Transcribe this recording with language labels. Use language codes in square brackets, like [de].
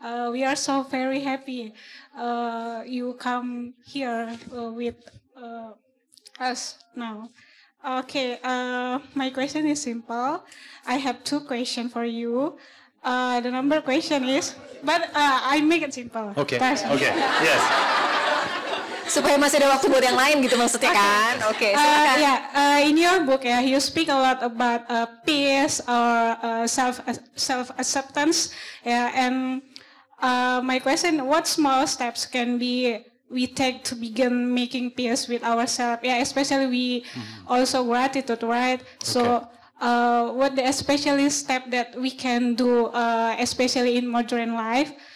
[en] We are so very happy you come here with us now. Okay, my question is simple. I have 2 questions for you. The number question is, but I make it simple. Okay. First. Okay. Yes. [id] Supaya masih ada waktu buat yang lain gitu maksudnya kan? Oke, silakan. [en] In your book, you speak a lot about peace or self acceptance. And my question: what small steps can we take to begin making peace with ourselves? Yeah, especially we also gratitude, right? So, what the especially step that we can do, especially in modern life?